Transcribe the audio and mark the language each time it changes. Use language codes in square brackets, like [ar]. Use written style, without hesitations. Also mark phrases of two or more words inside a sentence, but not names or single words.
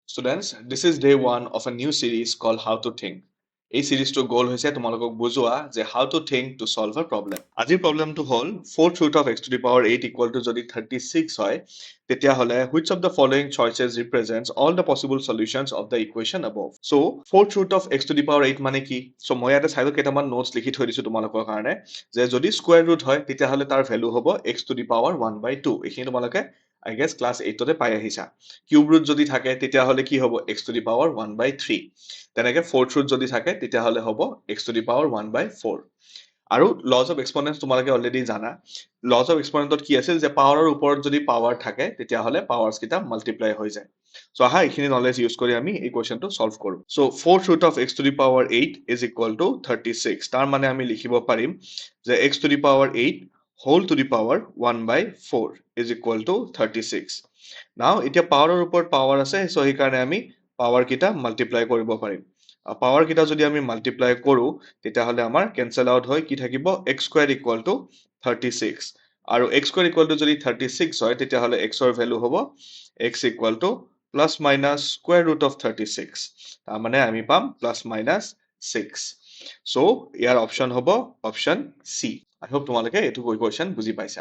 [en] Students, this is day one of a new series called How to Think. [as] এই সিৰিজটোৰ গোল হৈছে তোমালোকক বুজোৱা যে [en] how to think to solve a problem. [as] আজিৰ প্ৰবলেমটো হ'ল [en] 4th root of x to the power 8 equal to [as] যদি 36 হয় তেতিয়াহ'লে [en] which of the following choices represents all the possible solutions of the equation above. So 4th root of x to the power 8 [as] মানে কি? So মই ইয়াতে চাইডত কেইটামান নোটছ লিখি থৈ দিছো তোমালোকৰ কাৰণে যে যদি [en] square root [as] হয় তেতিয়াহ'লে তাৰ ভ্যালু হ'ব [en] x to the power 1/2. [as] এইখিনি তোমালোকে [en] I guess class 8 [as] তে পাই আহিছা [en] cube root [as] যদি থাকে তেতিয়াহ'লে কি হ'ব [en] x to the power 1/3 [as] তেনেকে [en] fourth root [as] যদি থাকে তেতিয়াহ'লে হ'ব [en] x to the power 1/4 [as] আৰু [en] laws of exponents [as] তোমালোকে অলৰেডি জানা [en] laws of exponents [as] কি আছিল যে পাৱাৰৰ ওপৰত যদি পাৱাৰ থাকে তেতিয়াহ'লে পাৱাৰছ কিটা মাল্টিপ্লাই হৈ যায় সো আহা এইখিনি [en] knowledge use [as] কৰি আমি এই কোৱেশ্চনটো সলভ কৰো সো [en] fourth root of x to the power 8 is equal to 36 [as] তাৰ মানে আমি লিখিব পাৰিম যে [en] x to the power 8 whole to the power 1/4 is equal to 36 [as] now এতিয়া পাৱাৰৰ ওপৰত পাৱাৰ আছে সো এই কাৰণে আমি পাৱাৰ কিটা মাল্টিপ্লাই কৰিব পাৰিম পাৱাৰ কিটা যদি আমি মাল্টিপ্লাই কৰো তেতিয়াহ'লে আমাৰ [en] cancel out [as] হয় কি থাকিব [en] x square equal to 36 [as] আৰু [en] x square equal to [as] যদি 36 হয় তেতিয়াহ'লে x ৰ ভ্যালু হ'ব [en] x equal to plus minus square root of 36 [as] তাৰ মানে আমি পাম [en] plus minus 6 so [as] ইয়াৰ অপচন হ'ব অপচন C [en] I hope [as] তোমালোকে এটো কোৱেশ্চন বুজি পাইছা